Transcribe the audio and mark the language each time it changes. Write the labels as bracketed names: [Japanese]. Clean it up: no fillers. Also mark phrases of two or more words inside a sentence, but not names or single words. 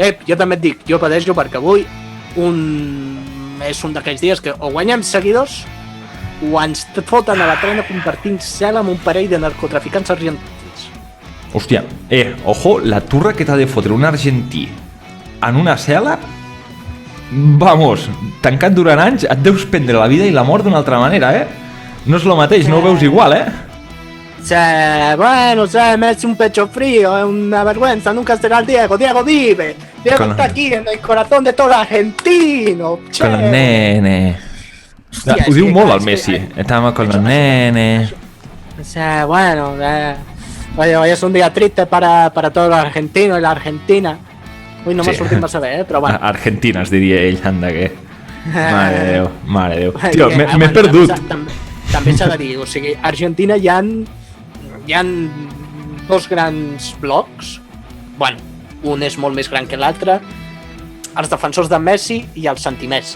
[Catalan] Jo també et dic, jo pateixo perquè avui és un d'aquells dies que o guanyem seguidors o ens foten a la trena compartint cel amb un parell de narcotraficants argentins. Hòstia, ojo, la turra que t'ha de fotre un argentí en una cel·la, vamos, tancat durant anys, et deus prendre la vida i la mort d'una altra manera, No és lo mateix, no ho veus igual, Bueno, [Spanish] me hace un pecho frío, es una vergüenza, nunca será el Diego vive, Diego está aquí en el corazón de todo argentino, che. Con los nenes. [Catalan] Hostia, ho diu que, molt clar, el Messi, [Spanish] estamos con los nenes. Bueno, hoy es un día triste para todos los argentinos y la Argentina. Uy, [Catalan] no m'ha sortit massa bé, però bueno. Argentina, es diria ell, [Spanish] anda que... [Catalan] Mare de Déu. Tio, m'he perdut. També s'ha de dir, o sigui, a Argentina hi ha dos grans blocs. Bueno, un és molt més gran que l'altre. Els defensors de Messi i els anti-Messi.